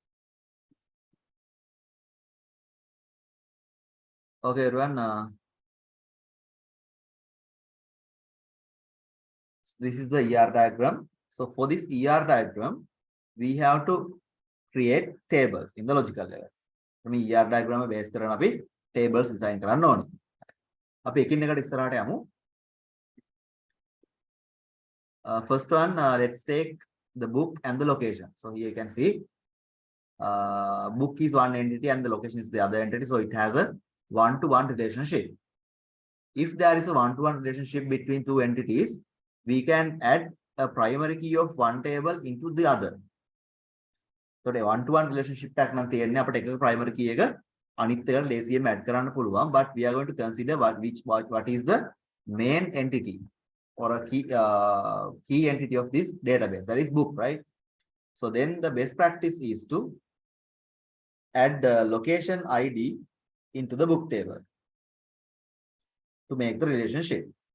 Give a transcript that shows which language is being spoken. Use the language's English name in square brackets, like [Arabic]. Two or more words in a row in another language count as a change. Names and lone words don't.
[English] Okay, everyone. This is the ER diagram. So for this ER diagram, we have to create tables in the logical level. [Sinhala] මේ [English] ER diagram [Sinhala] එක base කරගෙන අපි [English] tables design [Sinhala] කරන්න ඕනේ. අපි එකින් එකට ඉස්සරහට යමු. [English] First one, let's take the book and the location. So here you can see book is one entity and the location is the other entity. So it has a one-to-one relationship. If there is a one-to-one relationship between two entities, we can add a primary key of one table into the other. So the one-to-one relationship [Sinhala] එකක් නම් තියෙන්නේ අපිට එකක [English] primary key [Sinhala] එක අනිත් එකට ලේසියෙන් add කරන්න පුළුවන්. [English] But we are going to consider what is the main entity or a key entity of this database, that is book, right? So then the best practice is to add the location ID into the book table to make the relationship.